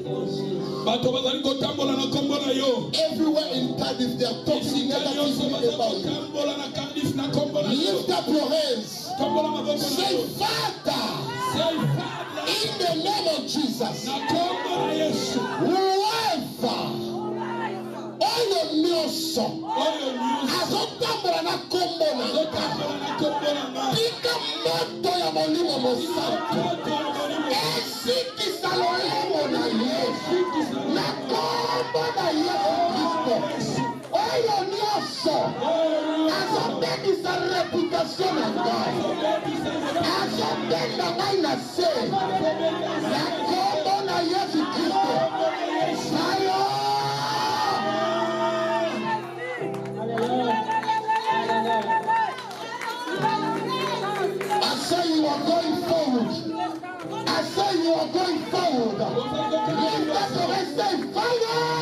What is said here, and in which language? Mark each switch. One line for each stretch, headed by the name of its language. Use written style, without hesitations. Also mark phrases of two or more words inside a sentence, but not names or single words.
English: Everywhere in Cardiff, they are talking negatively about you. Lift up your hands. Say, Father, in the name of Jesus, whoever
Lingala: oyo nyonso azotambola na kombo na nga tika moto ya molimo mosantu esikisa lolemo na Yesu na kombo na Yesu Kristo oyo nyonso azobebisa reputation na ngai azobenda ngai na se na kombo na Yesu Kristo ayo.
English: I say you are going forward. I say you are going forward. Lift up your hands, say fire.